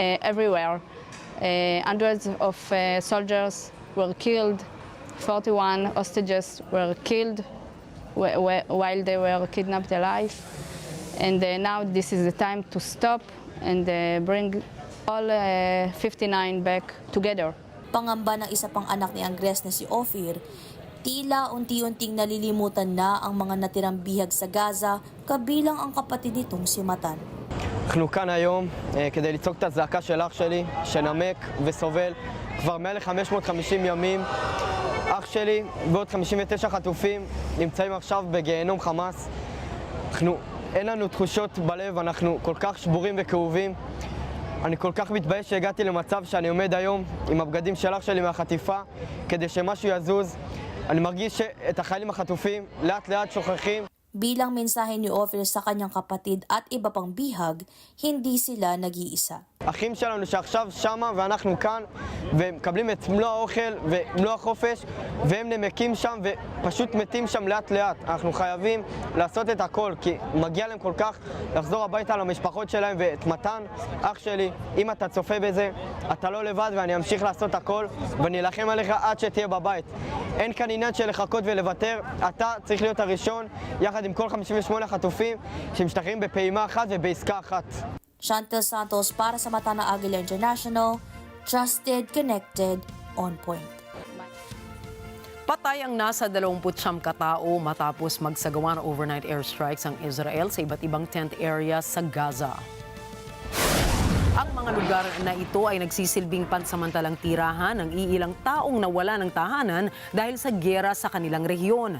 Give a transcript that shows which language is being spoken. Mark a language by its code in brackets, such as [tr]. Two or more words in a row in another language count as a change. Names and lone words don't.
[en] Hundreds of soldiers were killed 41 hostages were killed while they were kidnapped alive. And now this is the time to stop and bring all 59 back together. [tl] Pangamba ng isa pang anak ni Andres na si Ophir, tila unti-unting nalilimutan na ang mga natirang bihag sa Gaza, kabilang ang kapatid nitong si Matan. [he] אנחנו כאן היום כדי לצעוק את הזעקה של אח שלי, שנמק וסובל כבר מעל 550 ימים. אח שלי ועוד 59 חטופים נמצאים עכשיו בגיהנום חמאס. אין לנו תחושות בלב, אנחנו כל כך שבורים וכאובים. אני כל כך מתבייש שהגעתי למצב שאני עומד היום עם הבגדים של אח שלי מהחטיפה כדי שמשהו יזוז. אני מרגיש שאת החיילים החטופים לאט לאט שוכחים. [tl] Bilang mensahe ni Ophir sa kanyang kapatid at iba pang bihag, hindi sila nag-iisa. [he] אחים שלנו שעכשיו שמה ואנחנו כאן ומקבלים את מלוא האוכל ומלוא החופש והם נמקים שם ופשוט מתים שם לאט לאט. אנחנו חייבים לעשות את הכל כי מגיע להם כל כך לחזור הביתה למשפחות שלהם. ואת מתן, אח שלי, אם אתה צופה בזה, אתה לא לבד ואני אמשיך לעשות הכל ואני אלחם עליך עד שתהיה בבית. אין כאן עניין של לחכות ולוותר, אתה צריך להיות הראשון יחד עם כל 58 חטופים שמשתחררים בפעימה אחת ובעסקה אחת. [tl] Chantel Santos para sa mata ng Agila International, [en] trusted, connected, on point. [tl] Patay ang nasa 29 katao matapos magsagawa ng [en] overnight airstrikes [tl] ang Israel sa iba't ibang [en] tent areas [tl] sa Gaza. Ang mga lugar na ito ay nagsisilbing pansamantalang tirahan ng iilang taong nawala ng tahanan dahil sa giyera sa kanilang rehiyon.